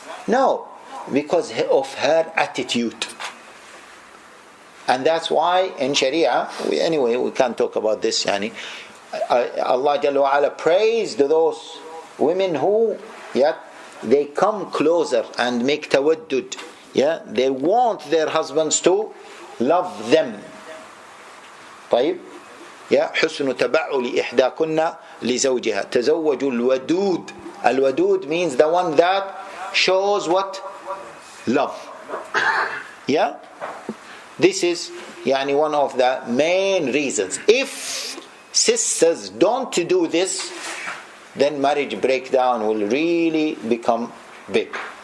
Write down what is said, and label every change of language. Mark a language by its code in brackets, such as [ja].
[en] No, because of her attitude. And that's why in Sharia, we can't talk about this. Allah Jalla wa Ala praised those women who, they come closer and make tawaddud. Yeah, they want their husbands to love them. [ar] طيب. Yeah, حسن تبعل إحداكن لزوجها تزوج الودود. [en] Al-wadud means the one that shows what? Love. Yeah. This is one of the main reasons. If sisters don't do this, then marriage breakdown will really become big.